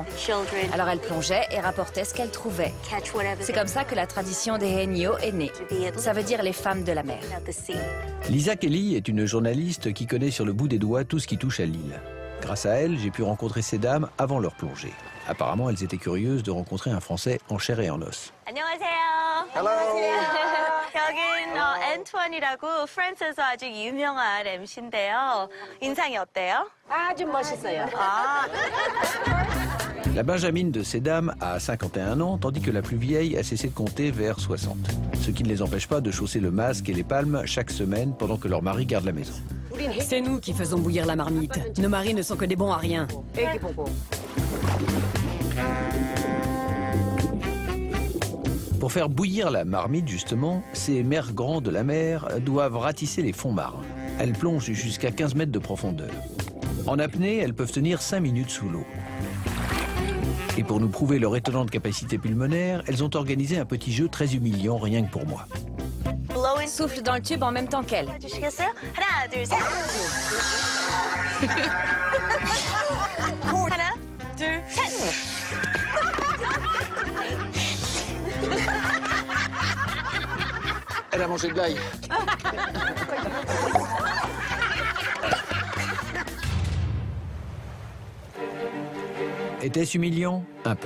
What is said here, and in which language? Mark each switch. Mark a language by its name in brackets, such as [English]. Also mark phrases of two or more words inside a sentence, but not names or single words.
[French] Alors elles plongeaient et rapportaient ce qu'elles trouvaient. C'est comme ça que la tradition des Hanyo est née. Ça veut dire les femmes de la mer. Lisa Kelly est une journaliste qui connaît sur le bout des doigts tout ce qui touche à l'île. Grâce à elle, j'ai pu rencontrer ces dames avant leur plongée. Apparemment, elles étaient curieuses de rencontrer un Français en chair et en os. Hello. [Korean] 여긴 앤투안이라고 프랑스에서 아주 유명한 MC인데요. 인상이 어때요? 아주 멋있어요. [French] La benjamine de ces dames a 51 ans, tandis que la plus vieille a cessé de compter vers 60. Ce qui ne les empêche pas de chausser le masque et les palmes chaque semaine pendant que leur mari garde la maison. C'est nous qui faisons bouillir la marmite. Nos maris ne sont que des bons à rien. Pour faire bouillir la marmite, justement, ces mères grands de la mer doivent ratisser les fonds marins. Elles plongent jusqu'à 15 mètres de profondeur. En apnée, elles peuvent tenir 5 minutes sous l'eau. Et pour nous prouver leur étonnante capacité pulmonaire, elles ont organisé un petit jeu très humiliant rien que pour moi. Souffle dans le tube en même temps qu'elle. [Korean] 하나, 둘, 셋. 하나, 둘, 셋. [French] Elle a mangé de l'ail. Était-ce humiliant? Un peu.